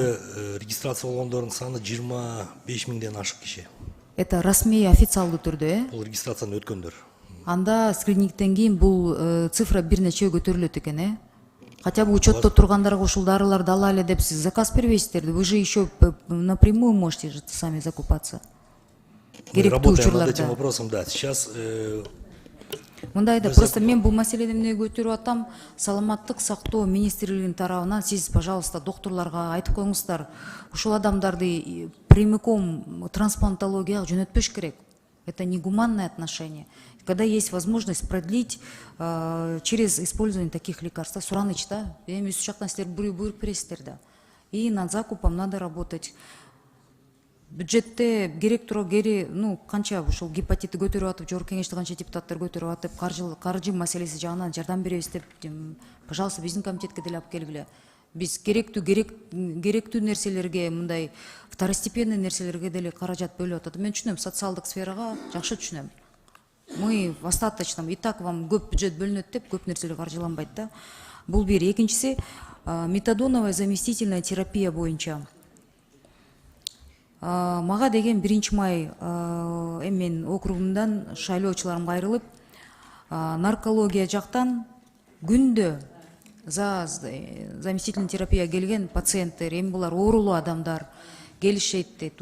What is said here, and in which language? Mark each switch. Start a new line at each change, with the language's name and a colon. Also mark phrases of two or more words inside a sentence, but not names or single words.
Kyrgyz: Регистрация болгондордун саны 25 000ден ашык киши. Это расмий официалдуу түрдө, Бул регистрацияны өткөндөр. Анда скринингден кийин бул цифра бир нече көтөрүлөт экен,
Russian: Хотя бы
Kyrgyz: учетто тургандарга ушул дарыларды ала эле деп сиз заказ бербейсиздерби?
Russian: Вы же еще напрямую можете же сами закупаться. Мы работаем над этим вопросом, да. Сейчас
Kyrgyz: мындайда просто мен бул маселени эмне көтөрүп атам, саламаттык сактоо министрлигинин тарабынан сиз, пожалуйста, докторлорго айтып коюңуздар, ушул адамдарды прямиком трансплантологияга жөнөтпөш керек.
Russian: Это негуманное отношение. Когда есть возможность продлить через использование таких лекарств,
Kyrgyz: сураныч, да, эми үч жактан сиздер буйрук бересиздер да.
Russian: И над закупом надо работать.
Kyrgyz: Бюджетте керек тура канча ушул гепатитти көтөрүп атып, жогорку кеңеште канча депутаттар көтөрүп атып, каржы маселеси жагынан жардам беребиз деп, пожалуйста, биздин комитетке деле алып келгиле. Биз керектүү нерселерге, мындай второстепенный нерселерге деле каражат бөлүп атат. Мен түшүнөм, социалдык сферага жакшы түшүнөм.
Russian: Мы в остаточном, и так вам
Kyrgyz: көп бюджет бөлүнөт деп, көп нерселер каржыланбайт да. Бул бир. Экинчиси,
Russian: метадоновая заместительная терапия
Kyrgyz: боюнча. Мага деген 1 май мен округумдан шайлоочуларым кайрылып, наркология жактан күндө
Russian: за заместительный терапия
Kyrgyz: келген пациенттер, эми булар оорулуу адамдар келишет дейт.